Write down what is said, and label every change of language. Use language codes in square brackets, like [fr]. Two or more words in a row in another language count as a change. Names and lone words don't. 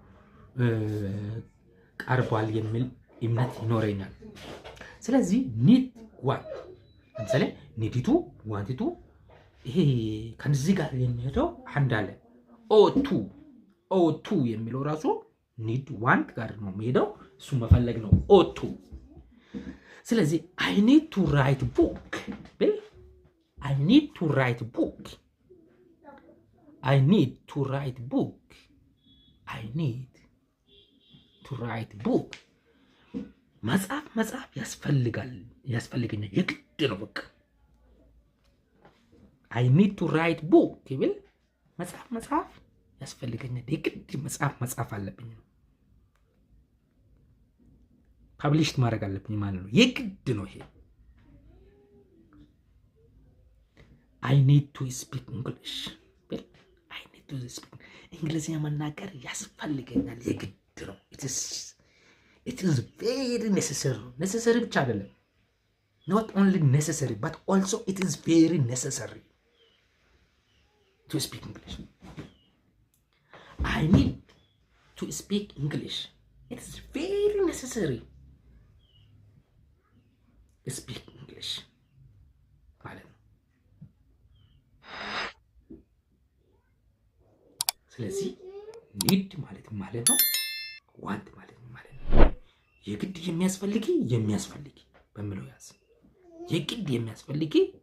[am] ቀርቧል የሚል እምነት ይኖረኛል። ስለዚህ [en] need want [am] ለምሳሌ ኒዲቱ ዋንቲቱ ይሄ ከዚህ ጋር የሚሄደው አንድ አለ ኦ2 የሚለው ራሱ [en] need want [am] ጋር ነው የሚሄደው። እሱ መፈለግ ነው ኦ2። ስለዚህ [en] I need to write book I need to write book I need to write book I need to write book [am] መጽሐፍ ያስፈልገኛል የግድ ነው። በቃ [en] I need to write book [am] ይብል መጽሐፍ ያስፈልገኛል የግድ መጽሐፍ አለብኝ ነው። ፐብሊሽድ ማድረግ አለብኝ ማለት ነው። የግድ ነው ይሄ። [en] I need to speak English I need to speak [am] እንግሊዝኛ መናገር ያስፈልገኛል የግድ ነው። [en] It is very necessary [am] ብቻ አይደለም። [en] Not only necessary but also it is very necessary to speak English. I need to speak English. It is very necessary to speak English. [am] ማለት ነው። ስለዚህ ኒድ ማለት ነው። ዋንት ማለት ነው። የግድ የሚያስፈልግ በሚለው ያዝ። የግድ የሚያስፈልግ